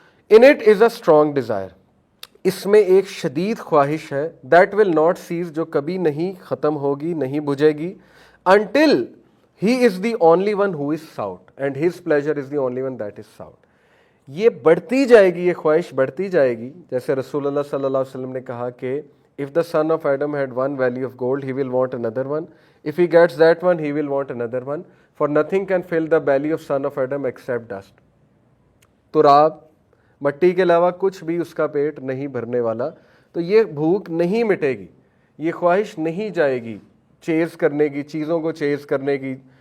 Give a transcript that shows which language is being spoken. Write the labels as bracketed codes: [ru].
[en] in it is a strong desire, [ur] اس میں ایک شدید خواہش ہے، [en] that will not cease, [ur] جو کبھی نہیں ختم ہوگی، نہیں بجھے گی، [en] Until he is the only one who is sought and his pleasure is the only one that is sought. [ur] یہ بڑھتی جائے گی، یہ خواہش بڑھتی جائے گی. جیسے رسول اللہ صلی اللہ علیہ وسلم نے کہا کہ [en] if the son of Adam had one valley of gold, he will want another one. If he gets that one, he will want another one. For nothing can fill the belly of son of Adam except dust. [ur] تراب، مٹی کے علاوہ کچھ بھی اس کا پیٹ نہیں بھرنے والا. تو یہ بھوک نہیں مٹے گی، یہ خواہش نہیں جائے گی چیز کرنے کی، چیزوں کو چیز کرنے کی.